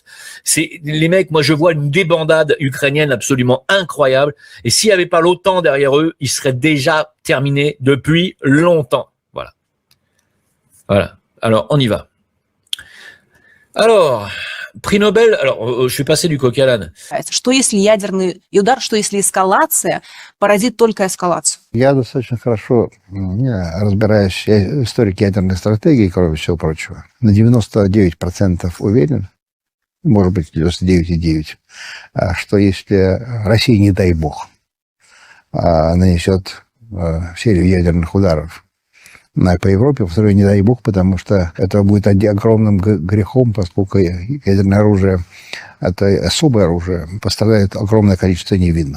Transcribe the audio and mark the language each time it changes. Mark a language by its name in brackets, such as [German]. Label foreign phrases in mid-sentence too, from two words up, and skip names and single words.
[French] C'est les mecs, moi je vois une débandade ukrainienne absolument incroyable. Et s'il n'y avait pas l'OTAN derrière eux, ils seraient déjà terminés depuis longtemps. Voilà. Alors, on y va. Alors... Prix Nobel, alors je suis passé du coq à l'âne. [Russian] Что если ядерный удар, что если эскалация породит только эскалацию? Я достаточно хорошо разбираюсь в историке ядерной стратегии, кроме всего прочего. На 99% уверен, может быть 99,9%, что если Россия, не дай бог, нанесет серию ядерных ударов по Европе, второй, не дай бог, потому что это будет огромным грехом, поскольку ядерное оружие, это особое оружие, пострадает огромное количество невинных.